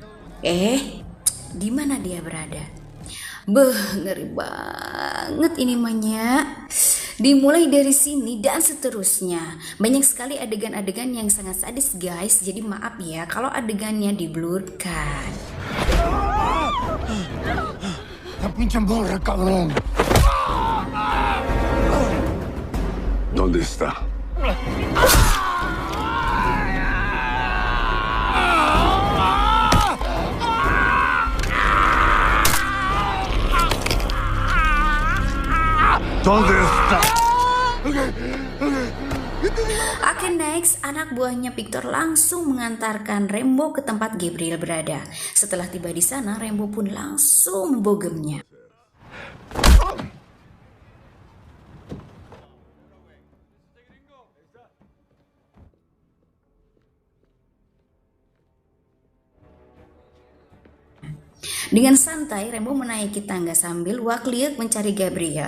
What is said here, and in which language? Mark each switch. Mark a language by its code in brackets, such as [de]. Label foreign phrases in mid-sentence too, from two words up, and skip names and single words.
[id] Di mana dia berada? Ngeri banget ini mahnya. Dimulai dari sini dan seterusnya. Banyak sekali adegan-adegan yang sangat sadis guys. Jadi maaf ya kalau adegannya diblurkan. [es] Pinche morra, cabrón. ¿Dónde está? ¿Dónde está? [id] Oke, next, anak buahnya Victor langsung mengantarkan Rembo ke tempat Gabriel berada. Setelah tiba di sana, Rembo pun langsung membogemnya. Dengan santai, Rembo menaiki tangga sambil wak-liuk mencari Gabriel.